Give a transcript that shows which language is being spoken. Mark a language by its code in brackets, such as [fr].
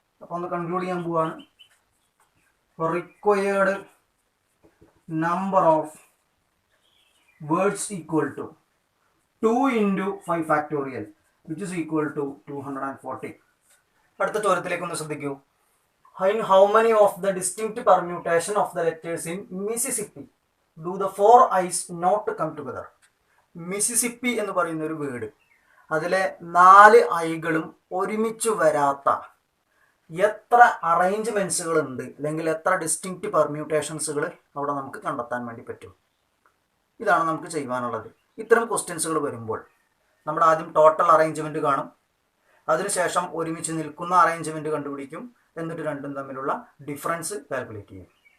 [ml] അപ്പോൾ ഒന്ന് കൺക്ലൂഡ് ചെയ്യാൻ പോവാണ്. [en] Required number of words equal to 2 into 5 factorial which is equal to 240. [ml] അടുത്ത ചോദ്യത്തിലേക്ക് ഒന്ന് ശ്രദ്ധിക്കൂ. [en] In how many of the distinct permutation of the letters in Mississippi do the 4 I's not come together? [ml] Mississippi എന്ന് പറയുന്ന ഒരു word, അതിലെ 4 ഐകളും ഒരുമിച്ച് വരാത്ത എത്ര അറേഞ്ച്മെന്റ്സുകൾ ഉണ്ട്, അല്ലെങ്കിൽ എത്ര ഡിസ്റ്റിങ്ക്റ്റ് പെർമ്യൂട്ടേഷൻസുകൾ അവിടെ നമുക്ക് കണ്ടെത്താൻ വേണ്ടി പറ്റും? ഇതാണ് നമുക്ക് ചെയ്യുവാനുള്ളത്. ഇത്തരം ക്വസ്റ്റ്യൻസുകൾ വരുമ്പോൾ നമ്മൾ ആദ്യം ടോട്ടൽ അറേഞ്ച്മെന്റ് കാണും, അതിനുശേഷം ഒരുമിച്ച് നിൽക്കുന്ന അറേഞ്ച്മെന്റ് കണ്ടുപിടിക്കും, എന്നിട്ട് രണ്ടും തമ്മിലുള്ള ഡിഫറൻസ് കാൽക്കുലേറ്റ് ചെയ്യും.